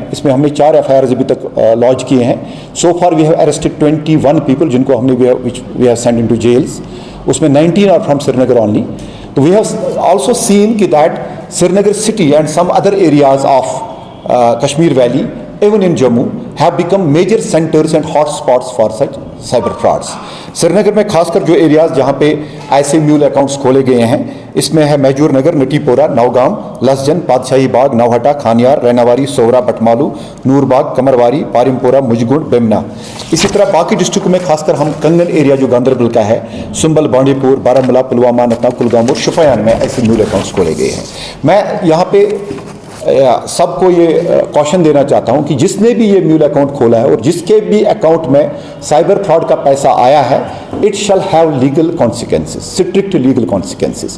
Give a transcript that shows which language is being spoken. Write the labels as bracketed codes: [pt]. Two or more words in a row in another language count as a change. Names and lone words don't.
[hi] इसमें हमने 4 FIRs अभी तक लॉन्च किए हैं। [en] so far we have arrested 21 people [hi] जिनको हमने [en] we have sent into jails. उसमें 19 are from Srinagar only. तो we have also seen कि that Srinagar city and some other areas of Kashmir valley, even in Jammu, have become major centers and hot spots for such cyber frauds. [hi] श्रीनगर में खासकर जो एरियाज जहाँ पे ऐसे [en] mule accounts [hi] खोले गए हैं, इसमें है मैजूर नगर, नटीपोरा, नौगाम, लसजन, पातशाही बाग, नौहटा, खानियार, रैनावारी, सोहरा, बटमालू, नूरबाग, कमरवारी, पारिमपोरा, मुजगुंड, बेमना। इसी तरह बाकी डिस्ट्रिक्ट में खासकर हम कंगन एरिया जो गांधरबल का है, सुंबल, बांडीपुर, बारामूला, पुलवामा, नथना, कुलगाम और शोपियान में ऐसे [en] mule accounts [hi] खोले गए हैं। मैं यहाँ पे सबको ये कॉशन देना चाहता हूं कि जिसने भी ये [en] mule account [hi] खोला है और जिसके भी अकाउंट में [en] cyber fraud [hi] का पैसा आया है, [en] it shall have legal consequences, strict legal consequences, [hi] स्ट्रिक्ट लीगल कॉन्सिक्वेंसेस।